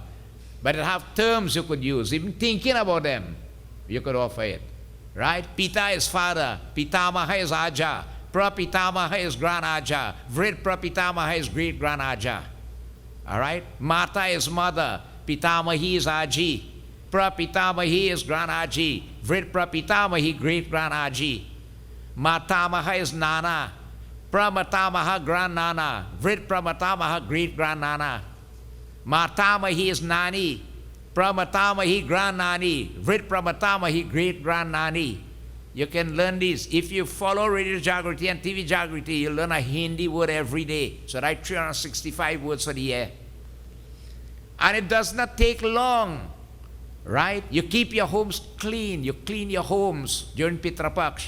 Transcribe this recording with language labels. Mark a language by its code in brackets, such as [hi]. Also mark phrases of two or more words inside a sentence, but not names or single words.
[en] But it have terms you could use. Even thinking about them, you could offer it. Right? Pita is father. Pitamaha is Aja. Prapitamaha is Granaja. [hi] वृद्ध प्रपितामह [en] is great-granaja. All right? Mata is mother. Pitamahi is Aji. Prapitamahi is Granaji. [hi] वृद्ध प्रपितामही, [en] great-granaji. Matamaha is Nana. Pramatamaha, grandnana. [hi] वृद्ध प्रमातामह, [en] great-grandnana. Matamahi is Nani. Pramatamahi, grandnani. [hi] वृद्ध प्रमातामही, [en] great-grandnani. You can learn this. If you follow Radio Jagriti and TV Jagriti, you'll learn a Hindi word every day. So write 365 words for the year. And it does not take long, right? You keep your homes clean. You clean your homes during Pitru Paksha.